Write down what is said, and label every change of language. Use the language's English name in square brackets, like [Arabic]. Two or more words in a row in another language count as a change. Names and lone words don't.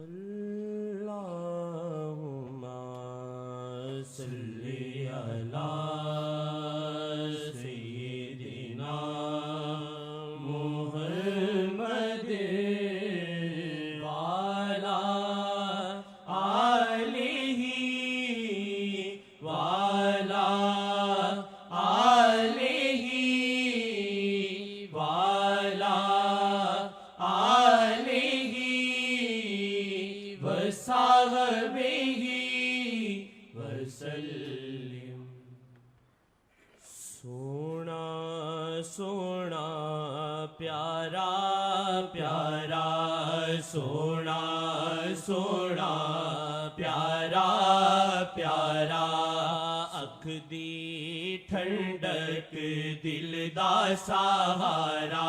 [Arabic] اللهم صل على سيدنا محمد وعلى آله وعلى آله وعلى آله وصحبه وسلم. [Punjabi] سونا سونا پیارا پیارا سونا سونا پیارا پیارا اکھ دی ٹھنڈک دل دا سہارا